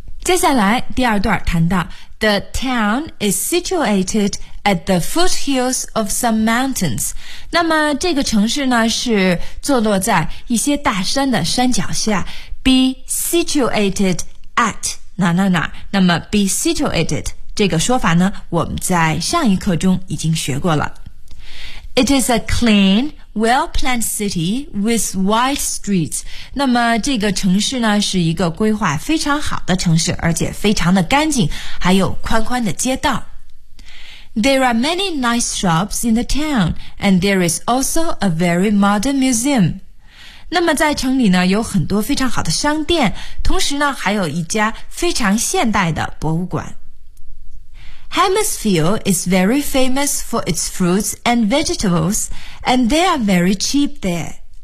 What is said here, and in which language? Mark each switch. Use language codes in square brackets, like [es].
[zh] 接下来第二段谈到 [en] The town is situated at the foothills of some mountains. [zh] 那么这个城市呢是坐落在一些大山的山脚下。 [en] Be situated at [zh] 哪哪哪，那么 [en] be situated, [zh] 这个说法呢我们在上一课中已经学过了。 [en] It is a clean, well-planned city with wide streets. [zh] 那么这个城市呢是一个规划非常好的城市，而且非常的干净，还有宽宽的街道。 [en] There are many nice shops in the town, and there is also a very modern museum. [zh] 那么在城里呢有很多非常好的商店，同时呢还有一家非常现代的博物馆。 [en] Hammersville is very famous for its fruits and vegetables, and they are very cheap there.